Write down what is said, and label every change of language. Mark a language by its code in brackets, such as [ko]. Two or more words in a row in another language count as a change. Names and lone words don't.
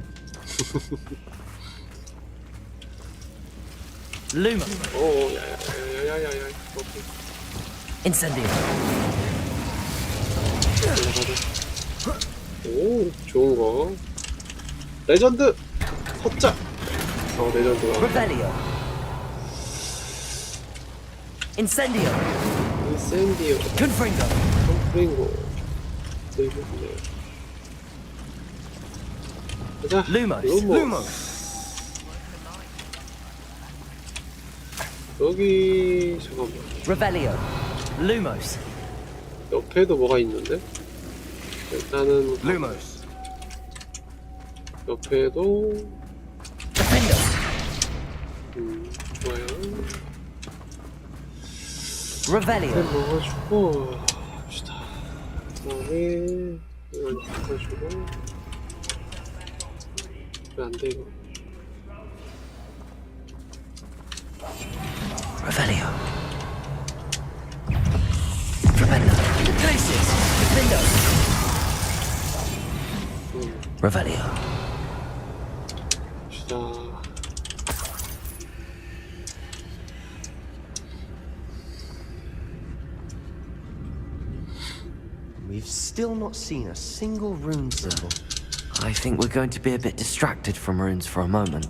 [la] Lumos. [ko] 오, 야야야야야야야. 오케이. [la] Incendio. [ko] 올라가자. 오, 좋은 거. 레전드! 헛자! 레전드가. [la] Revelio. Incendio. 인센디오. Confringo. [ko] 컴프링고. 이거네. 가자. [la] Lumos. Lumos. [ko] 여기, 잠깐만. [la] Revelio. Lumos. [ko] 옆에도 뭐가 있는데? 일단은, [la] Lumos. [ko] 옆에도, [la] Defender. [ko] 좋아요. [la] Revelio. [ko] 먹어주고, 합시다. 그 다음에, 이걸 바꿔주고, 왜 안 돼, 이거? [la] Revelio. Revelio. Glacius. Defender. Revelio. [ko] 합시다. [en] We've still not seen a single rune symbol. I think we're going to be a bit distracted from runes for a moment.